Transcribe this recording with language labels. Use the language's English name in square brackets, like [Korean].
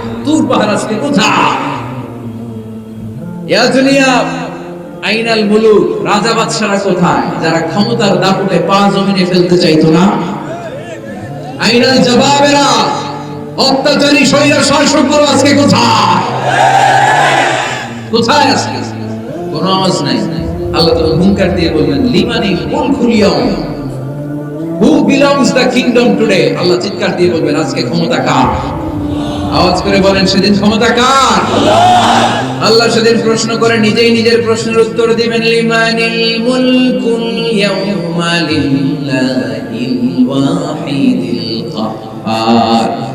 [Bangla] তুর পাহাড় আজকে কোথায়? [Arabic] ইয়া দুনিয়া আইনাল মুলুক, [Bangla] রাজা বাদশারা কোথায়, যারা ক্ষমতার দাপটে পা জমিনে ফেলতে চাইতো না? [Arabic] আইনাল জবাবেরা, [Bangla] অত্যাচারী শৈরা শাসকগুলো আজকে কোথায়? কোথায় আজকে? কোনো আওয়াজ নাই। আল্লাহ তখন হুঙ্কার দিয়ে বললেন, [Arabic] লিমানিল মুলকুল ইয়াউম, [English] Who belongs the kingdom today? [Bangla] আল্লাহ চিৎকার দিয়ে বলবেন আজকে ক্ষমতা কার? আওয়াজ করে বলেন সেদিন ক্ষমতা কার? আল্লাহ সেদিন প্রশ্ন করে নিজেই নিজের প্রশ্নের উত্তর দিবেন [Arabic] লিমানিল মুলকুল ইয়াউমা লিল্লাহিল ওয়াহিদিল কাহ্হার।